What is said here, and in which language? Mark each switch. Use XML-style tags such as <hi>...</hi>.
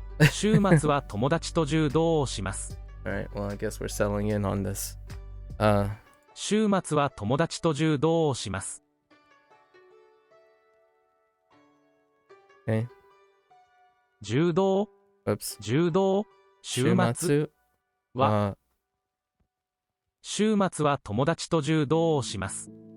<ja>週末は友達と柔道をします。</ja> <en>Alright, well, I guess we're settling in on this.</en> <ja>週末は友達と柔道をします。</ja> <en>Okay.</en> <ja>柔道</ja> <en>Oops.</en> <ja>柔道週末は週末は友達と柔道をします。</ja>